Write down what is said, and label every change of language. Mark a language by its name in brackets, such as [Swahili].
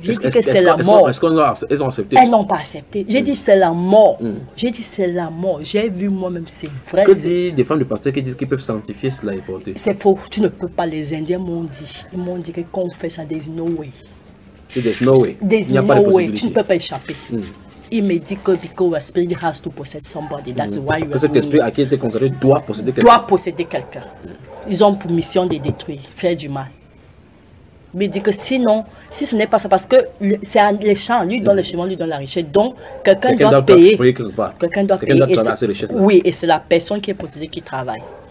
[French] J'ai dit que c'est la mort. Est-ce qu'ils ont accepté? Elles n'ont pas accepté. J'ai dit c'est la mort. J'ai dit c'est la mort. J'ai vu moi-même, c'est vrai. Que disent des femmes du pasteur qui disent qu'ils peuvent sanctifier cela et porter? C'est faux. Tu ne peux pas. Les Indiens m'ont dit. Ils m'ont dit que quand on fait ça, [English] there's no way. There's no way. [French] Tu ne peux pas échapper. Il me dit que [English] because your spirit has to possess somebody, that's why you are. [French] Parce que cet esprit à qui était consacré doit posséder quelqu'un. Doit posséder quelqu'un. Ils ont pour mission de détruire, faire du mal. Il me dit que sinon, si ce n'est pas ça, parce que c'est les champs, lui donne le chemin, lui donne la richesse. Donc quelqu'un doit payer. Quelqu'un doit travailler. Oui, et c'est la personne qui est possédée qui travaille.